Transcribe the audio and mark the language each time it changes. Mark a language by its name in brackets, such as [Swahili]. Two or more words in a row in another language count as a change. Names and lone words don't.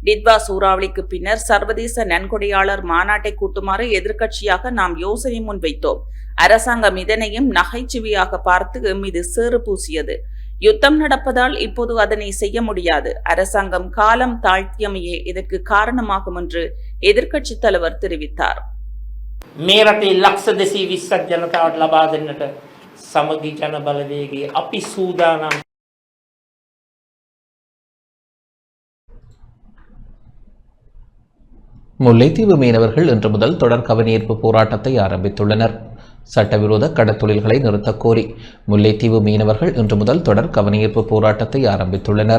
[Tamil] டிட்வா சூறாவளிக்கு பின்னர் சர்வதேச நன்கொடையாளர் மாநாட்டை கூட்டுமாறு எதிர்க்கட்சியாக நாம் யோசனை முன்வைத்தோம். அரசாங்கம் இதனையும் நகைச்சுவையாக பார்த்து எம்மீது சேறு பூசியது. யுத்தம் நடப்பதால் இப்போது அதனை செய்ய முடியாது. அரசாங்கம் காலம் தாழ்த்தியமையே இதற்கு காரணமாகும் என்று எதிர்க்கட்சித் தலைவர் தெரிவித்தார். [Sinhala] මේ රටේ ලක්ෂ 220ක් ජනතාවට ලබා දෙන්නට සමගි ජන බලවේගයේ අපි සූදානම්. [Tamil] முல்லைத்தீவு மீனவர்கள் இன்று முதல் தொடர் கவனஈர்ப்பு போராட்டத்தை ஆரம்பித்துள்ளனர். சட்டவிரோத கடத்தொழில்களை நிறுத்தக் கோரி முல்லைத்தீவு மீனவர்கள் இன்று முதல் தொடர் கவனஈர்ப்பு போராட்டத்தை ஆரம்பித்துள்ளனர்.